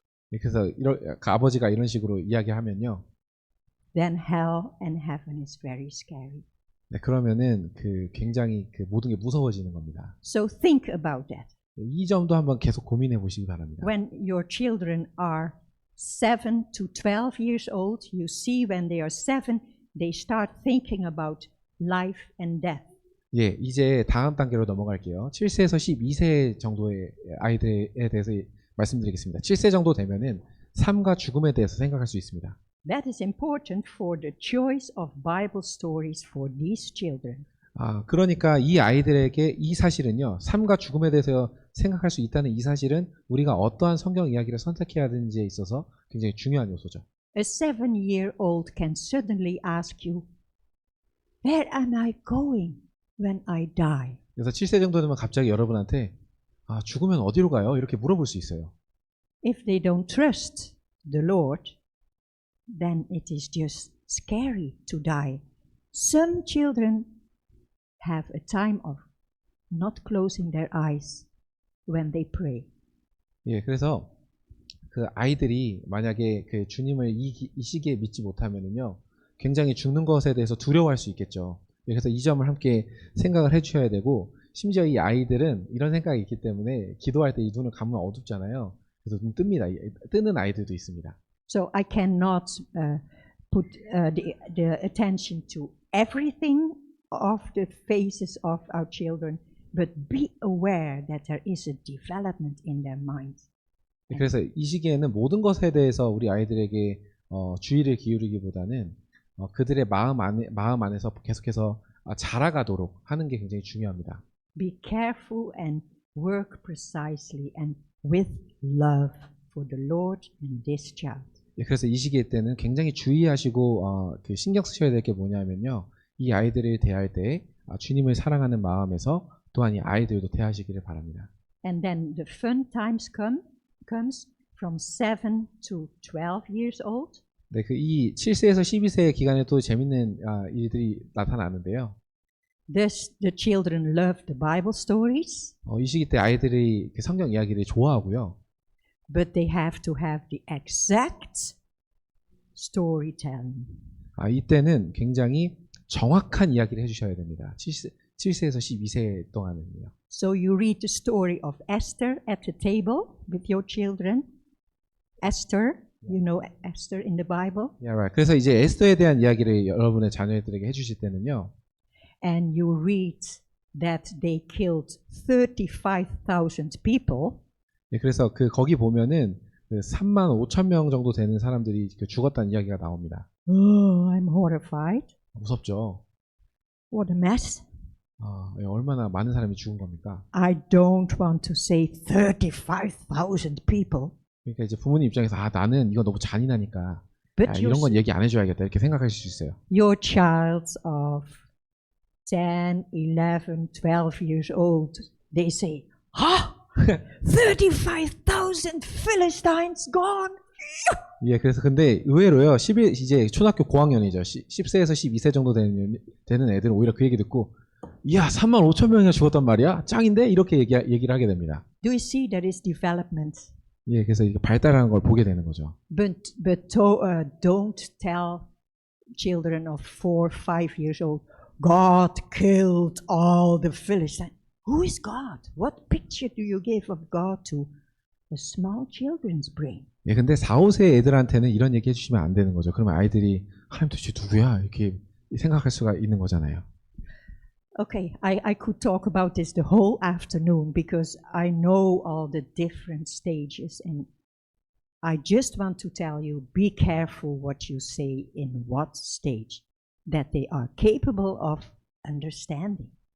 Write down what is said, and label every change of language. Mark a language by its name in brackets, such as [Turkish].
[Korean] 네, 그래서 그 아버지가 이런 식으로 이야기하면요. [English] then hell and heaven is very scary. [Korean] 네, 그러면은 굉장히 모든 게 무서워지는 겁니다. [English] So think about that. [Korean] 네, 이 점도 한번 계속 고민해 보시기 바랍니다. [English] When your children are 7 to 12 years old, you see when they are 7, they start thinking about life and death. [Korean] 예, 이제 다음 단계로 넘어갈게요. 7세에서 12세 정도의 아이들에 대해서 말씀드리겠습니다. 7세 정도 되면은 삶과 죽음에 대해서 생각할 수 있습니다. [English] That is important for the choice of Bible stories for these children. [Korean] 그러니까 이 아이들에게 이 사실은요, 삶과 죽음에 대해서 생각할 수 있다는 이 사실은 우리가 어떠한 성경 이야기를 선택해야 되는지에 있어서 굉장히 중요한 요소죠. [English] A 7-year-old can suddenly ask you, where am I going when I die? [Korean] 그래서 7세 정도 되면 갑자기 여러분한테 죽으면 어디로 가요? 이렇게 물어볼 수 있어요. [English] If they don't trust the Lord, then it is just scary to die. Some children have a time of not closing their eyes when they pray. [Korean] 예, 그래서 그 아이들이 만약에 그 주님을 이 시기에 믿지 못하면은요, 굉장히 죽는 것에 대해서 두려워할 수 있겠죠. 예, 그래서 이 점을 함께 생각을 해주셔야 되고, 심지어 이 아이들은 이런 생각이 있기 때문에 기도할 때 이 눈을 감으면 어둡잖아요. 그래서 눈 뜹니다. 뜨는 아이들도 있습니다. [English] So I cannot put the attention to everything of the faces of our children, but be aware that there is a development in their minds. [Korean] 그래서 이 시기에는 모든 것에 대해서 우리 아이들에게 주의를 기울이기보다는 그들의 마음 안에서 계속해서 자라가도록 하는 게 굉장히 중요합니다. [English] Be careful and work precisely and with love for the Lord and this child. [Korean] 예, 그래서 이 시기에 때는 굉장히 주의하시고 그 신경 쓰셔야 될 게 뭐냐면요, 이 아이들을 대할 때 주님을 사랑하는 마음에서 또한 이 아이들도 대하시기를 바랍니다. [English] And then the fun times comes from 7 to 12 years old. [Korean] 네, 그 이 7세에서 12세 기간에 또 재밌는 일들이 나타나는데요. [English] Thus, the children love the Bible stories, [Korean] 이 시기 때 아이들이 그 성경 이야기를 좋아하고요. [English] but they have to have the exact storytelling. [Korean] 이때는 굉장히 정확한 이야기를 해주셔야 됩니다. 7세에서 12세 동안은요. [English] So you read the story of Esther at the table with your children. Esther, you know Esther in the Bible. Yeah, right. [Korean] 그래서 이제 에스더에 대한 이야기를 여러분의 자녀들에게 해주실 때는요. [English] And you read that they killed 35,000 people. [Korean] 네, 그래서 거기 보면은 그 3만 5천 명 정도 되는 사람들이 죽었다는 이야기가 나옵니다. [English] Oh, I'm horrified. [Korean] 무섭죠. [English] What a mess. [Korean] 얼마나 많은 사람이 죽은 겁니까? [English] I don't want to say 35,000 people. [Korean] 그러니까 이제 부모님 입장에서 나는 이거 너무 잔인하니까 [English] But [Korean] 이런 건 얘기 안 해줘야겠다 이렇게 생각하실 수 있어요. [English] your child of 10, 11, 12 years old, they say, 35,000 Philistines gone. [Korean] 예, 그래서 근데 의외로요, 이제 초등학교 고학년이죠. 10세에서 12세 정도 되는 애들은 오히려 그 얘기 듣고, 이야, 3만 5천 명이나 죽었단 말이야? 짱인데? 이렇게 얘기를 하게 됩니다. [English] Do you see there is development? [Korean] 예, 그래서 이게 발달하는 걸 보게 되는 거죠. [English] But don't tell children of 4, 5 years old, God killed all the Philistines. Who is God? What picture do you give of God to a small children's brain? [Korean] 예, 근데 4, 5세 애들한테는 이런 얘기 해주시면 안 되는 거죠. 그러면 아이들이 하나님 도대체 누구야? 이렇게 생각할 수가 있는 거잖아요. [English] Okay, I could talk about this the whole afternoon because I know all the different stages, and I just want to tell you, be careful what you say in what stage, that they are capable of understanding.